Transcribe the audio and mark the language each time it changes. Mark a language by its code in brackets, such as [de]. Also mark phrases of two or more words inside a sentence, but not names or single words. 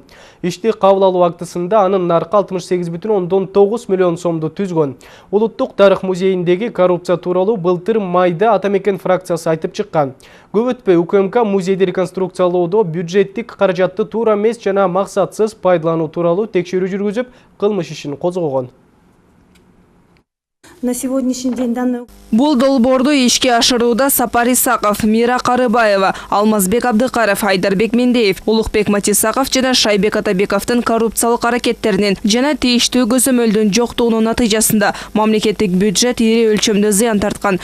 [ky] Ишти кабыл алуу актысында анын наркы 68,9 миллион сомду түзгөн. Улуттук тарых музейиндеги коррупция тууралуу былтыр майда Атамекен фракциясы айтып чыккан. Көп өтпөй УКМК музейди реконструкциялоодо бюджеттик каражатты туура эмес жана максатсыз пайдалануу тууралуу текшерүү жүргүзүп, кылмыш ишин козгогон. [ru] На сегодняшний день данный... [ky] Бул долбоорду ишке ашырууда Сапар Исаков, Мира Карыбаева, Алмазбек Абдыкаров, Айдарбек Мендеев, Улукбек Матисаков жана Шайбек Атабековдун коррупциялык аракеттеринин жана тийиштүү көзөмөлдүн жоктугунун натыйжасында мамлекеттик бюджет ири өлчөмдө зыян тарткан.